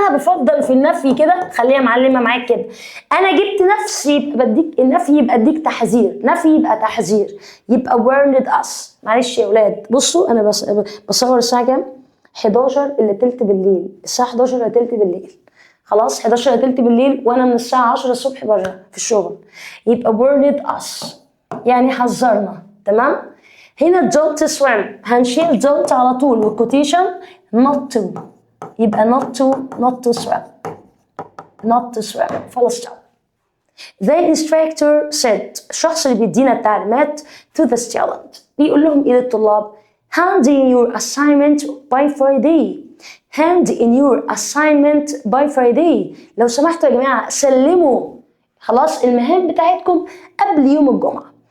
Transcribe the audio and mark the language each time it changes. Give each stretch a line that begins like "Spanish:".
Arabic: انا بفضل في النفي كده خليها معلمه معاك كده، انا جبت نفسي يبقى بديك النفي، يبقى اديك تحذير، نفي يبقى تحذير، يبقى
English: warned us.
Arabic: معلش يا اولاد بصوا انا بصور الساعه كام؟ 11 الا تلت بالليل، الساعه 11 الا تلت بالليل. خلاص 11 الا تلت بالليل وانا من الساعه 10 الصبح بره في الشغل، يبقى
English: warned us
Arabic: يعني حذرنا. تمام. هنا don't swim هنشيل don't على طول والكوتيشن not to، يبقى
English: not to swim
Arabic: خلاص.
English: The instructor said،
Arabic: الشخص اللي بيدينا التعليمات
English: to the student
Arabic: بيقول لهم ايه للطلاب؟
English: hand in your assignment by Friday.
Arabic: لو سمحتوا يا جماعة سلموا خلاص المهام بتاعتكم قبل يوم الجمعة.